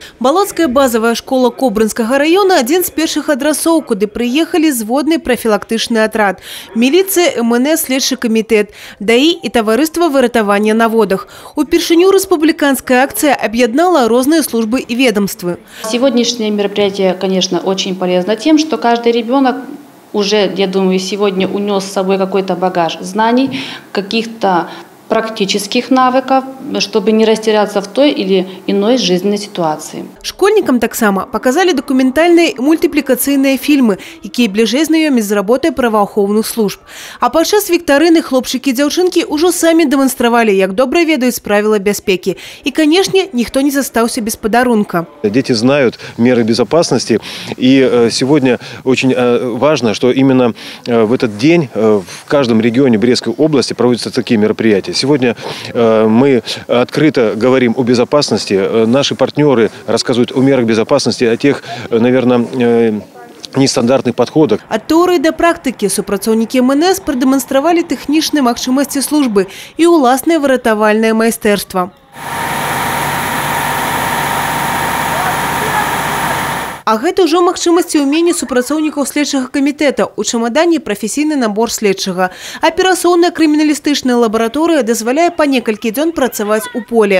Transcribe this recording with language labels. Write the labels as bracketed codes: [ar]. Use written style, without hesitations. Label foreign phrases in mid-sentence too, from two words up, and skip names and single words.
[be] Балоцкая базовая школа Кобрынскага района – один з першых адрасоў, куды прыехалі зводны профілактычны атрад. Міліцыя, МНС, следчы камітэт, ДАІ і таварыства выратавання на водах. [ru] Упершыню республиканская акция объединяла разные службы и ведомства. Сегодняшнее мероприятие, конечно, очень полезно тем, что каждый ребенок уже, я думаю, сегодня унес с собой какой-то багаж знаний, каких-то практических навыков, чтобы не растеряться в той или иной жизненной ситуации. Школьникам таксама показали документальные мультипликацыйныя фильмы, [be] якія бліжэй знаёмяць з работай праваахоўных служб. А падчас віктарыны хлопчыкі і дзяўчынкі ўжо самі дэманстравалі, як добра ведаюць правила бяспекі. [ru] И, конечно, никто не застаўся без подарунка. Дети знают меры безопасности, и сегодня очень важно, что именно в этот день в каждом регионе Брестской области проводятся такие мероприятия. Сегодня мы открыто говорим о безопасности. Наши партнеры рассказывают о мерах безопасности, о тех, наверное, нестандартных подходах. От теории до практики [be] супрацоўнікі МНС продемонстрировали тэхнічныя магчымасці службы и уласнае выратавальнае майстэрства. А гэта ўжо магчымасці ўмення супрацоўнікаў следчага камітэта. У чамадане прафесійны набор следчага. Аперацыйная крыміналістычная лабараторыя дазваляе па некалькі дзён працаваць у поле.